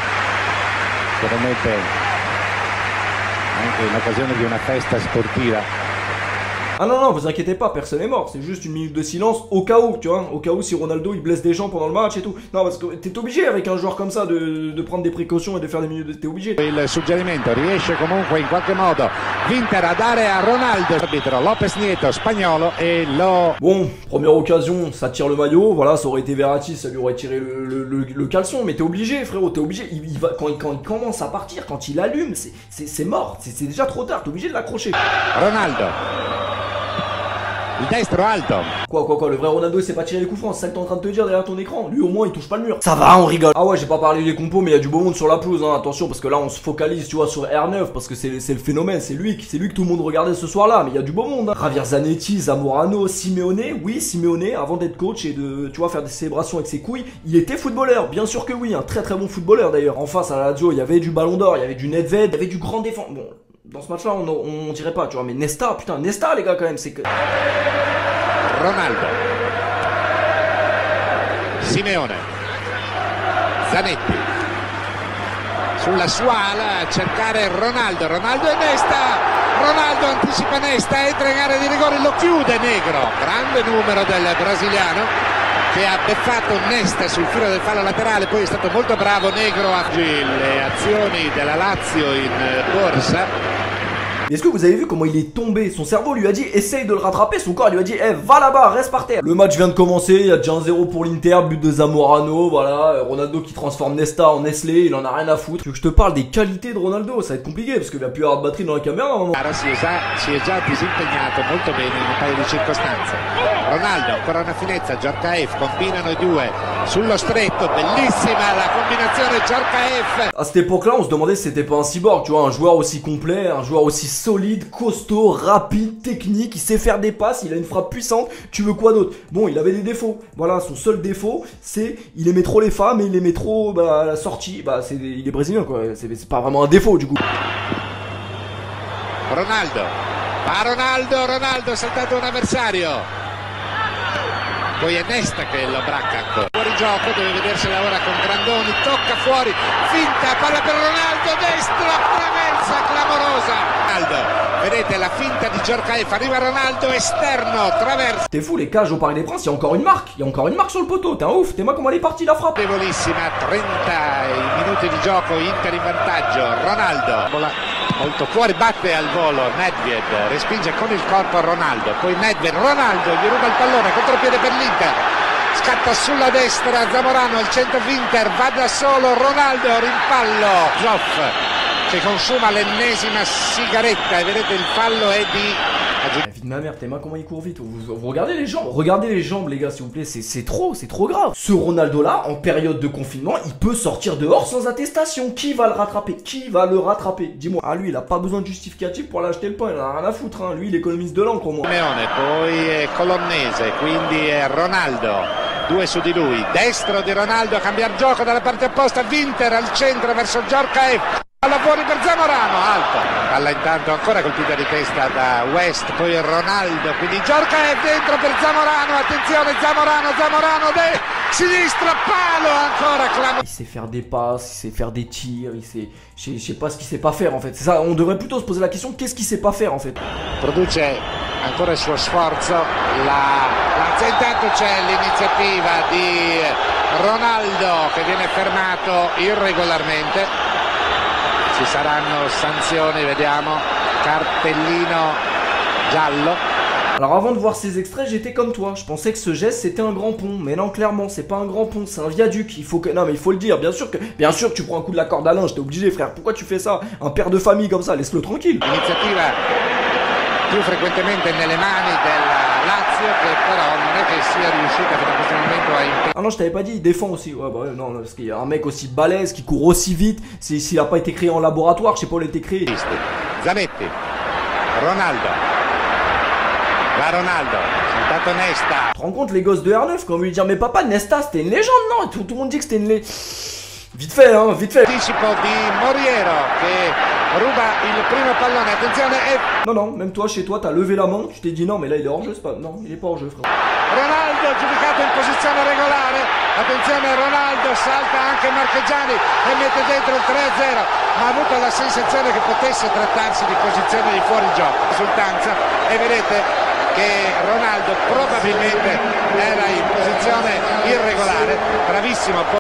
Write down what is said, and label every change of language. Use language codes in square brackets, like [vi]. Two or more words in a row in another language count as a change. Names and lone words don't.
[fr] Ah non, vous inquiétez pas, personne n'est mort, c'est juste une minute de silence au cas où, tu vois, au cas où si Ronaldo il blesse des gens pendant le match et tout. Non, parce que t'es obligé avec un joueur comme ça de prendre des précautions et de faire des minutes, t'es obligé. [it] Il suggerimento riesce comunque in qualche modo Vinter a dare a Ronaldo, arbitro Lopez Nieto spagnolo et lo... [fr] Bon, première occasion, ça tire le maillot, voilà, ça aurait été Verratti, ça lui aurait tiré le caleçon, mais t'es obligé frérot, t'es obligé, il va, quand il commence à partir, quand il allume, c'est mort, c'est déjà trop tard, t'es obligé de l'accrocher. [it] Ronaldo. Il destro alto. [fr] Quoi, le vrai Ronaldo il s'est pas tiré les coups francs, c'est ça que t'es en train de te dire derrière ton écran. Lui au moins il touche pas le mur. Ça va, on rigole. Ah ouais, j'ai pas parlé des compos mais il y a du beau monde sur la pelouse hein. Attention parce que là on se focalise tu vois sur R9 parce que c'est le phénomène, c'est lui que tout le monde regardait ce soir là, mais il y a du beau monde hein. Javier Zanetti, Zamorano, Simeone, oui Simeone avant d'être coach et de tu vois faire des célébrations avec ses couilles, il était footballeur, bien sûr que oui, un très bon footballeur d'ailleurs. En face à la radio, il y avait du Ballon d'Or, il y avait du Nedved, il y avait du grand défenseur. Bon, dans ce match là on dirait pas, tu vois, mais Nesta, putain Nesta les gars quand même, c'est que [it] Ronaldo, Simeone, Zanetti, sulla sua ala a cercare Ronaldo e Nesta, Ronaldo anticipa Nesta, entra in area di rigore, lo chiude Negro, grande numero del brasiliano che ha beffato Nesta sul filo del fallo laterale, poi è stato molto bravo Negro a le azioni della Lazio in borsa. [fr] Est-ce que vous avez vu comment il est tombé? Son cerveau lui a dit essaye de le rattraper, son corps lui a dit va là-bas, reste par terre. Le match vient de commencer, il y a déjà 1-0 pour l'Inter, but de Zamorano, voilà, Ronaldo qui transforme Nesta en Nestlé, il en a rien à foutre. Tu veux que je te parle des qualités de Ronaldo? Ça va être compliqué parce qu'il va plus avoir de batterie dans la caméra à un moment. [it] Si è già disimpegnato molto bene in un paio di circostanze. Ronaldo, ancora una finezza, Djorkaeff, combinano i due sullo stretto, bellissima la combinazione Djorkaeff. [fr] À cette époque-là, on se demandait si c'était pas un cyborg, tu vois, un joueur aussi complet, un joueur aussi solide, costaud, rapide, technique, il sait faire des passes, il a une frappe puissante, tu veux quoi d'autre? Bon, il avait des défauts, voilà, son seul défaut, c'est il aimait trop les femmes et il aimait trop à la sortie, il est brésilien quoi, c'est pas vraiment un défaut du coup. [it] Ronaldo, Ronaldo saltato un avversario. Poi è Nesta che lo bracca ancora. Fuori gioco, deve vedersela ora con Grandoni, tocca fuori, finta, palla per Ronaldo, destro, traversa clamorosa. Ronaldo, vedete la finta di Djorkaeff, arriva Ronaldo, esterno, traversa. [fr] T'es fou, les cages au Parc des Princes, il y a encore une marque sur le poteau, t'es un ouf, t'es moi comment elle est partie la frappe. [it] Debolissima, 30 minuti di gioco, Inter in vantaggio, Ronaldo. Molto fuori, batte al volo Nedved, respinge con il corpo Ronaldo, poi Nedved, Ronaldo gli ruba il pallone, contropiede per l'Inter, scatta sulla destra Zamorano al centro Vinter, va da solo Ronaldo, rimpallo, Zoff che consuma l'ennesima sigaretta e vedete il fallo è di [fr] La vie de ma mère, tes mains comment il court vite. Vous regardez les jambes les gars s'il vous plaît, c'est trop grave. Ce Ronaldo là, en période de confinement, il peut sortir dehors sans attestation. Qui va le rattraper? Qui va le rattraper? Dis-moi. Ah lui il a pas besoin de justificatif pour aller acheter le pain, il en a rien à foutre hein. Lui il économise de l'encre au moins. [it] Poi Colonnese, quindi Ronaldo. Due su di lui, destro di Ronaldo, cambiare gioco dalla parte opposta, Winter al centro verso Djorkaeff. Palla fuori per Zamorano, alto. Palla intanto ancora colpita di testa da West, poi Ronaldo, quindi Djorkaeff dentro per Zamorano, attenzione Zamorano, sinistra, palo, ancora clamoroso. [fr] Il sait faire des passes, il sait faire des tirs, il sait... Je sais pas ce qu'il sait pas faire en fait. C'est ça, on devrait plutôt se poser la question, qu'est-ce qu'il sait pas faire en fait. [it] Produce ancora il suo sforzo, intanto c'è l'iniziativa di Ronaldo che viene fermato irregolarmente. Ci saranno sanzioni, vediamo, cartellino giallo. [fr] Alors avant de voir ces extraits, j'étais comme toi. Je pensais que ce geste c'était un grand pont, mais non clairement c'est pas un grand pont, c'est un viaduc. Il faut que non mais il faut le dire. Bien sûr que tu prends un coup de la corde à linge, t'es obligé frère. Pourquoi tu fais ça? Un père de famille comme ça, laisse-le tranquille. [it] Iniziativa più frequentemente nelle mani del Lazio che però non è che sia riuscita fino a questo momento a impegnare. [fr] Ah non je t'avais pas dit, il défend aussi. Ouais bah non parce qu'il y a un mec aussi balèze qui court aussi vite. S'il a pas été créé en laboratoire, je sais pas où il a été créé. [it] Zanetti, Ronaldo. Va Ronaldo, saltato Nesta. [fr] Tu te rends compte les gosses de R9 quand on lui dire mais papa Nesta c'était une légende non? Tout le monde dit que c'était une légende. Vite fait hein, vite fait. [it] Anticipo di Moriero che ruba il primo pallone, attenzione e... [fr] Non, même toi chez toi t'as levé la main, tu t'es dit non mais là il est hors jeu, c'est pas... Non, il est pas hors jeu frère. [it] Ronaldo giudicato in posizione regolare, attenzione Ronaldo, salta anche Marchegiani e mette dentro il 3-0, ma ha avuto la sensazione che potesse trattarsi di posizione di fuorigioco, risultanza, e vedete che Ronaldo probabilmente era in posizione irregolare, bravissimo.